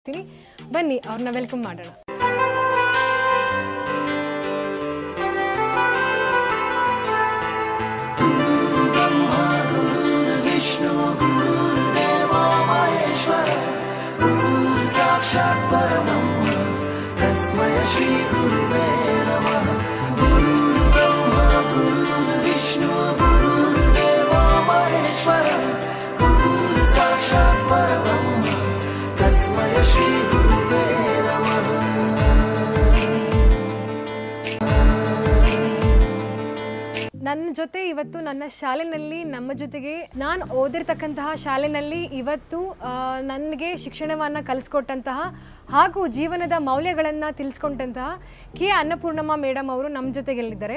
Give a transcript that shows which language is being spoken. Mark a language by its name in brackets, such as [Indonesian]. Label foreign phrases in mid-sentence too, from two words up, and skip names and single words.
[Kannada] ಬನ್ನಿ ಅವ್ರನ್ನ ವೆಲ್ಕಮ್ ಮಾಡೋಣ. [Sanskrit] साक्षात् परब्रह्म तस्मै श्री गुरुवे नमः. गुरुर्ब्रह्मा गुरुर्विष्णु गुरुर्देवो महेश्वरः. गुरुः साक्षात् परब्रह्म तस्मै श्री गुरुवे नमः. [Kannada] ನನ್ನ ಜೊತೆ ಇವತ್ತು ನನ್ನ ಶಾಲೆಯಲ್ಲಿ ನಮ್ಮ ಜೊತೆಗೆ ನಾನು ಓದಿರ್ತಕ್ಕಂತಹ ಶಾಲೆಯಲ್ಲಿ ಇವತ್ತು ನನಗೆ ಶಿಕ್ಷಣವನ್ನು ಕಲಿಸ್ಕೊಟ್ಟಂತಹ ಹಾಗೂ ಜೀವನದ ಮೌಲ್ಯಗಳನ್ನು ತಿಳಿಸ್ಕೊಂಡಂತಹ ಕೆ ಅನ್ನಪೂರ್ಣಮ್ಮ ಮೇಡಮ್ ಅವರು ನಮ್ಮ ಜೊತೆಗೆಲ್ಲಿದ್ದಾರೆ.